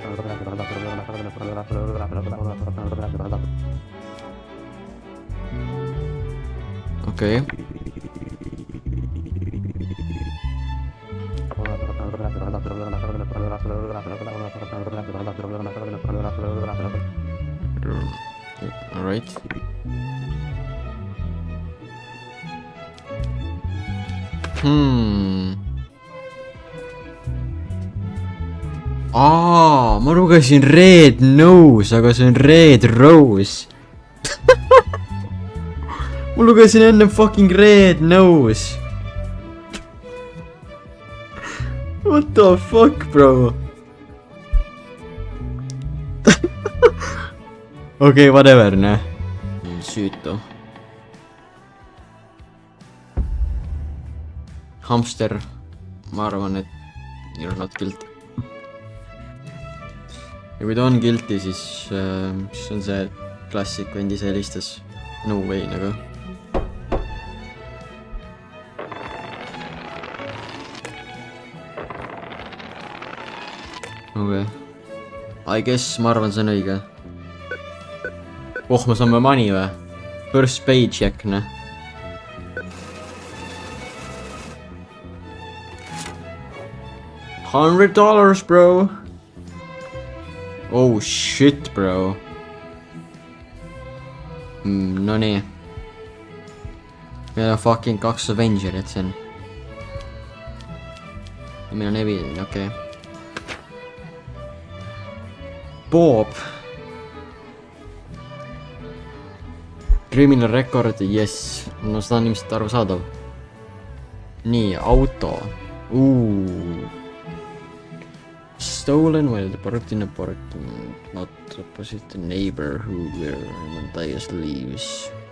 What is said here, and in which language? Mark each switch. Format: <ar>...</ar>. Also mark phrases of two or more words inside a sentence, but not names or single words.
<en>Okay. Alright.</en> <et>Ma lugesin Red Nose, aga see on Red Rose. Ma lugesin enne fucking Red Nose.</et> <en>What the fuck, bro?</en> <et>Okei, whatever, ne? Süütu. Hamster. Ma arvan, et</et> <en>you're not guilty.</en> <et>Ja kui ta on guilty, siis on see klassik vend ise helistas.</et> <en>No way, nagu. Okay. I guess</en> <et>ma arvan, see on õige. Oh, me saame money või?</et> <en>First paycheck, ne? $100, bro! Oh shit, bro.</en> <et>No nii. Meil on fucking 2 Avengerit siin. Ja meil on evident, okei. Bob.</et> <en>Criminal record, yes.</en> <et>No seda on ilmselt arusaadav. Nii, auto.</et> <en>Stolen while the parked in apartment, not opposite the neighbor who where Matthias leaves.</en>